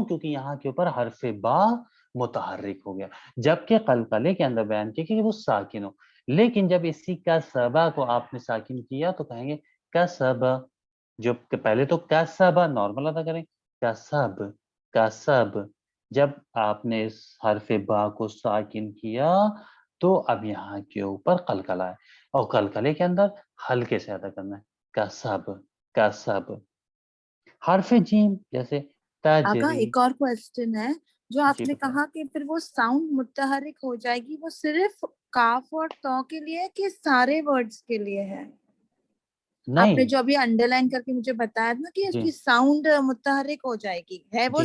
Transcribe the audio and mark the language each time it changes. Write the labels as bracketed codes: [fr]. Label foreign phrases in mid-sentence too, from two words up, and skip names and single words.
[ur] کیونکہ یہاں کے اوپر حرف با متحرک ہو گیا، جبکہ قلقلے کے اندر بیان کیا کہ وہ ساکن ہو، لیکن جب اسی کسبا کو آپ نے ساکن کیا تو کہیں گے کسبا، جو پہلے تو کسبا نارمل ادا کریں، کسب، کسب، جب آپ نے اس حرف با کو ساکن کیا تو اب یہاں کے اوپر قلقلہ ہے، اور قلقلے کے اندر ہلکے سے ادا کرنا ہے، کسب، کسب۔ حرف جیم جیسے آقا تجری، ایک اور کوشچن ہے، جو آپ جی نے بتائیں۔ کہا کہ پھر وہ ساؤنڈ متحرک ہو جائے گی، وہ صرف کاف اور تو کے لیے ہے کہ سارے ورڈز کے لیے ہے؟ آپ نے نہیں، جو ابھی انڈر لائن کر کے مجھے بتایا نا کہ اس جی کی ساؤنڈ متحرک ہو جائے گی، ہے وہ